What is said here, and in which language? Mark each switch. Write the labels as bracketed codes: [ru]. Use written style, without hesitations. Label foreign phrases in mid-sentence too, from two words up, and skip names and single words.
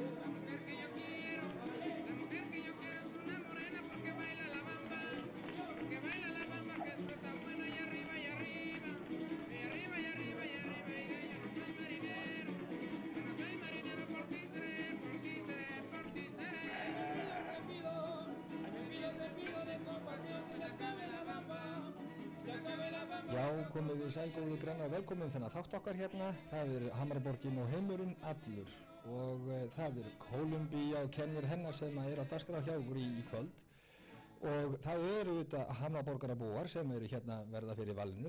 [es] La mujer que yo quiero es una morena porque baila la bamba, que es cosa buena y arriba y arriba, y arriba y arriba y arriba iré. Yo no soy marinero, por ti seré, por ti seré, por ti seré. Te pido de compasión que se acabe la bamba. [is] Já, komið þið sælgóðu granna og velkomin þennan þátt okkar hérna. Það Hamraborgin og heimurinn allur og það Kólumbía og kennir hennar sem að á dagskrá hjá okkur í kvöld og það þetta Hamraborgarabúar sem hérna verða fyrir valinu.